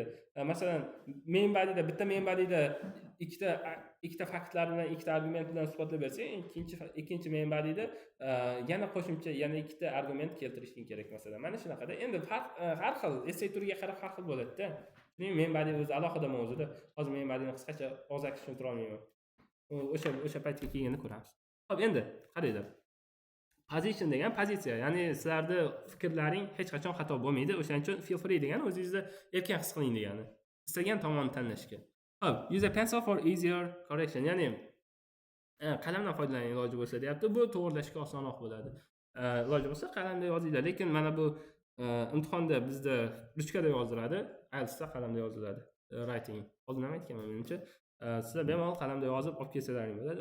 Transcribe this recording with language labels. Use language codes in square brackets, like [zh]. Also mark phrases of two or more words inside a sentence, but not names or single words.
[uz] Masalan, [en] main body'da [uz] bitta [en] main body'da [uz] ikkita faktlar bilan, ikkita argument bilan isbotlab bersang, ikkinchi [en] main body'da [uz] yana qo'shimcha yana ikkita argument keltirishing kerak masalan. Mana shunaqada. Endi har xil essay turiga qarab har xil bo'ladi-da. Shuning [en] main body [uz] o'zi alohida mavzuda. Hozir [en] main body'ni [uz] qisqacha og'zaki tushuntira olmayman. O'sha paytga kelganda ko'ramiz. Xo'p, endi qaranglar. Position degan pozitsiya, ya'ni sizlarning fikrlaring hech qachon xato bo'lmaydi. O'shaning uchun [en] feel free [uz] degani o'zingizni erkin his qiling degani. Istagan tomonni tanlashga. Xo'p, [en] use a pencil for easier correction, [uz] ya'ni qalamdan foydalaning iloji bo'lsa deyapti. Bu to'g'rilashga osonroq bo'ladi. Iloji bo'lsa qalamda yozinglar, lekin mana bu imtihonda bizda ruchkada yoziladi, IELTSda qalamda yoziladi. Writing. Hozir nima aytganman menimcha, sizlar bemalol qalamda yozib olib kelsalaring bo'ladi.